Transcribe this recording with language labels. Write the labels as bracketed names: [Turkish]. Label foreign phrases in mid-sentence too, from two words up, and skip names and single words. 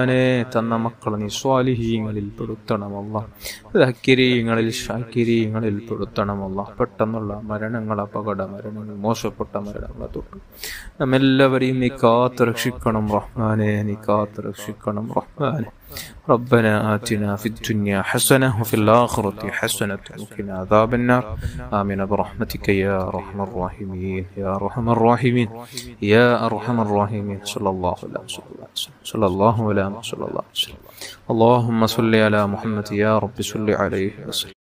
[Malayalam] തന്ന മക്കളെ നീ സ്വാലിഹീങ്ങളിൽ പെടുത്തണമല്ല, ഷാക്കിരീങ്ങളിൽ പെടുത്തണം അല്ലാഹ്. പെട്ടെന്നുള്ള മരണങ്ങൾ, അപകട മരണങ്ങൾ, മോശപ്പെട്ട മരണങ്ങളെ തൊട്ട് നമ്മെല്ലാവരെയും നീ കാത്തു രക്ഷിക്കണം റഹ്മാനെ, നീ കാത്തു രക്ഷിക്കണം റഹ്മാനെ. [Arabic] ربنا آتنا في الدنيا حسنة وفي الآخرة حسنة وقنا عذاب النار. آمين برحمتك يا أرحم الراحمين يا أرحم الراحمين يا أرحم الراحمين. صلى الله عليه وسلم صلى الله عليه وسلم. اللهم صل على محمد يا رب صل عليه وسلم.